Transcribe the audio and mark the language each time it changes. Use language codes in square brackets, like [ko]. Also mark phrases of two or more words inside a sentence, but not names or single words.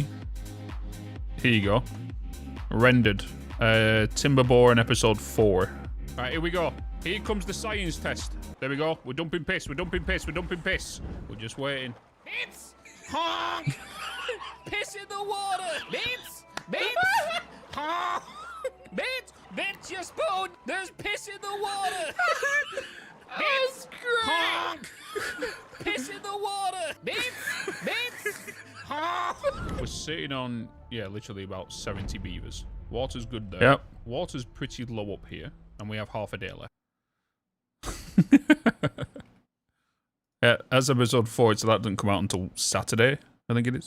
[en] Here you go. Rendered. Timber in episode 4. Alright, here we go. Here comes the science test. There we go. We're dumping piss. We're dumping piss. We're dumping piss. We're just waiting. Bitz! Honk! Piss in the water! Bitz! Bitz! Honk! Bitz! Bitz, your spoon! There's piss in the water! Bitz! Honk! Piss in the water! Bitz! Bitz! Honk! We're sitting on, yeah, literally about 70 beavers. Water's good there. Yep. Water's pretty low up here, and we have half a day left. Yeah, as episode 4, so that doesn't come out until Saturday, I think it is.